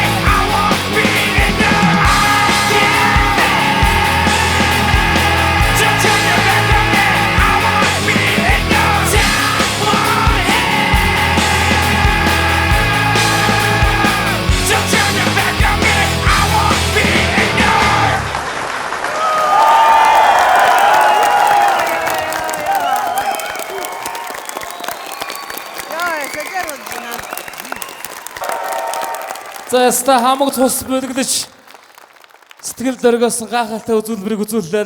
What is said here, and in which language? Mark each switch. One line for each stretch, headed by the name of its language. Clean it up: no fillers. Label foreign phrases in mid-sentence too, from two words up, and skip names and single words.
English: I won't be enough. I can't feel. Don't turn your back on me. I won't be enough. Time won't end. Don't turn your back on me. I won't be enough.
Mongolian: За яста хамаг цус бэлгэлж сэтгэл дөргөөсөн гайхалтай үзүүлбэрийг үзүүллээ.